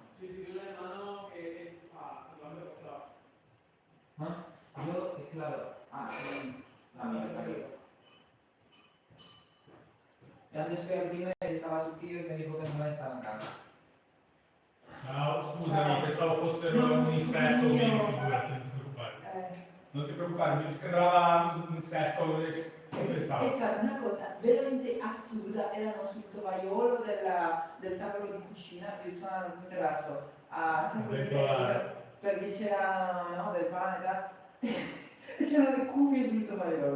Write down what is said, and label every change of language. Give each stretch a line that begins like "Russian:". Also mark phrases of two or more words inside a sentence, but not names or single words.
Spanish: Sí, tiene un hermano que claro. ¿Ah? Yo, claro. Amigo, está aquí. Y antes fui al primero y estaba su tío y me dijo que no estaba en casa. No,
Italian: scusami, pensavo fossero un insetto o meno, figurati, non ti preoccupare. Non ti preoccupare, mi sembrava un insetto, che pensavo? È stata una cosa veramente assurda, erano sul tovagliolo del tavolo di cucina, io sono andato in terrazzo a sentire perché c'era del pane e c'erano le cuffie sul tovagliolo.